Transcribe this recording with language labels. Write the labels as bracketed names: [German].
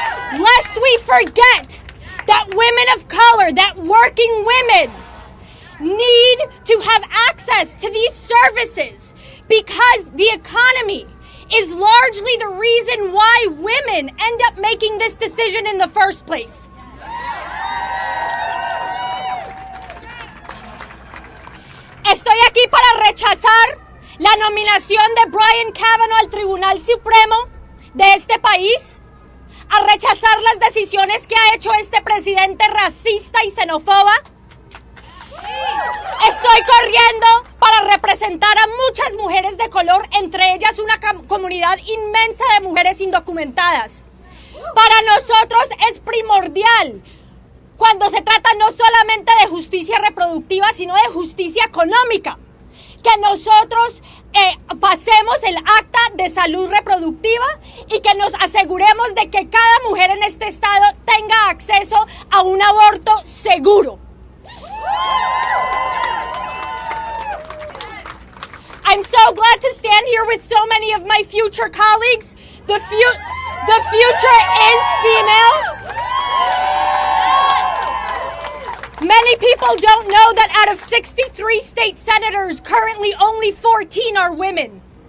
[English] Lest we forget that women of color, that working women, need to have access to these services because the economy is largely the reason why women end up making this decision in the first place. [Spanish] Estoy aquí para rechazar la nominación de Brian Kavanaugh al Tribunal Supremo de este país, a rechazar las decisiones que ha hecho este presidente racista y xenófoba. Estoy corriendo para representar a muchas mujeres de color, entre ellas una comunidad inmensa de mujeres indocumentadas. Para nosotros es primordial, cuando se trata no solamente de justicia reproductiva, sino de justicia económica, que nosotros pasemos el acta de salud reproductiva y que nos aseguremos de que cada mujer en este estado tenga acceso a un aborto seguro. [English] I'm so glad to stand here with so many of my future colleagues. The future is female. Many people don't know that out of 63 state senators, currently only 14 are women.